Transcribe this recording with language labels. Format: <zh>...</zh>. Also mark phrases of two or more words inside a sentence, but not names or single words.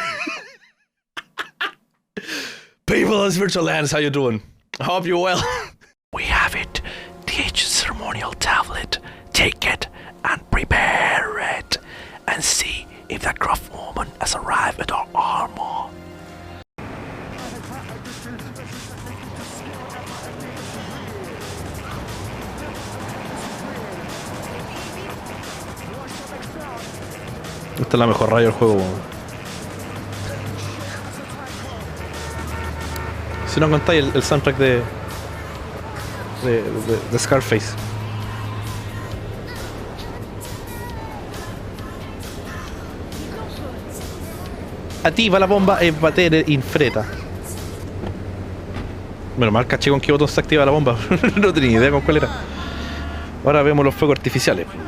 <en>People of Virtual Lands, how you doing? I hope you're well. We have it. The ancient ceremonial tablet. Take it and prepare it. And see if that gruff woman has arrived with our armor.</en> <es>Esta es la mejor radio del juego. Si no contáis el soundtrack de Scarface.</es> <it>Attiva la bomba e battere in fretta.</it> <es>Bueno, mal caché con qué botón se activa la bomba. No tenía idea con cuál era. Ahora vemos los fuegos artificiales.</es>